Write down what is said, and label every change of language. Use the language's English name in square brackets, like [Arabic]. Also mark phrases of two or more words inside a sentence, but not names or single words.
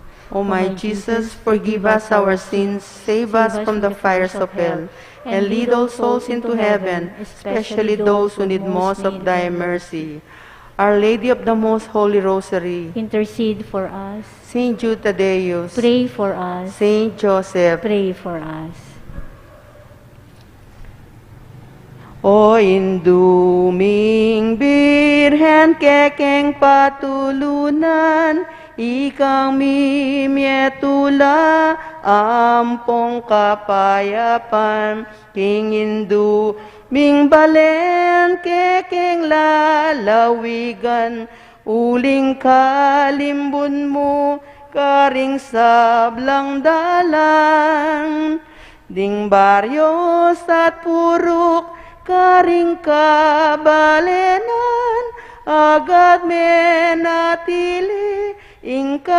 [English] O my Jesus, forgive us our sins, save us from the fires of hell, and lead all souls into heaven, especially those who need most of thy mercy. Our Lady of the Most Holy Rosary, intercede for us. Saint Jude Thaddeus, Pray for us. Saint Joseph, Pray for us. [Pampanga] O induming Birhen kekeng patulunan, ikang mimietula ampong kapayapan, king indu ming balen kekeng lalawigan, uling kalimbun mo karing sablang dalan, ding baryos at purok karing kabalenan, agad menatili ing